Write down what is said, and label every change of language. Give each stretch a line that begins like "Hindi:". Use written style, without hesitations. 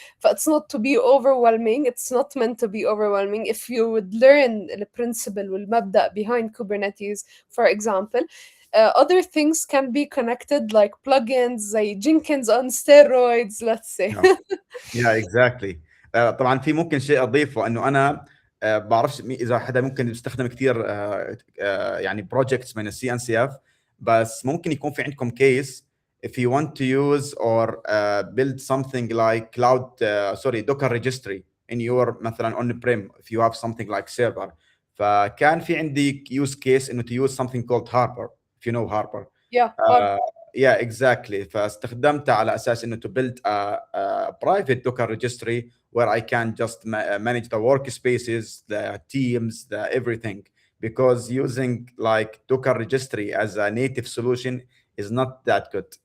English: It's not to be overwhelming. It's not meant to be overwhelming. If you would learn the principle
Arabic: والمبدأ
English: behind Kubernetes, for example, other things can be connected like plugins زي Jenkins on steroids, let's say. Yeah exactly.
Arabic: طبعا في ممكن شيء اضيفه انه انا بعرفش اذا حدا ممكن يستخدم كثير يعني بروجكتس من السي ان سي اف، بس ممكن يكون في عندكم كيس
English: if you want to use or build something like cloud sorry docker registry in your مثلا on prem if you have something like server.
Arabic: فكان في عندي
English: use case
Arabic: انه
English: to use something called Harper if you know Harper. Yeah, hard. uh, yeah exactly.
Arabic: فاستخدمتها على اساس انه
English: to build a private docker registry where I can just manage the workspaces, the teams, the everything, because using like docker registry as a native solution is not that good.